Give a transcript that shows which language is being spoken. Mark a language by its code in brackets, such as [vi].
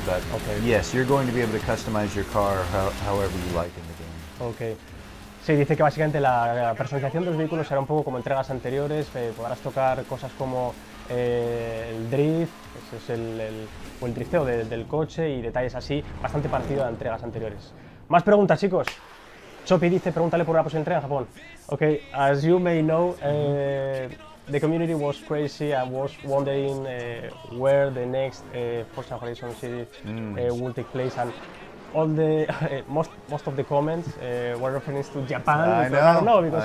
[en] But yes, you're going to be able to customize your car however you like in the game. Okay. [es] Sí, dice que básicamente la personalización de los vehículos será un poco como entregas anteriores. Podrás tocar cosas como el drift, ese es el drifteo del coche y detalles así, bastante parecido a entregas anteriores. Más preguntas, chicos. Chopi dice, pregúntale por una posible entrega en Japón. [en] Okay, as you may know, the community was crazy and was wondering where the next Forza Horizon series will take place, and all the most of the comments were referring to Japan. I don't know, because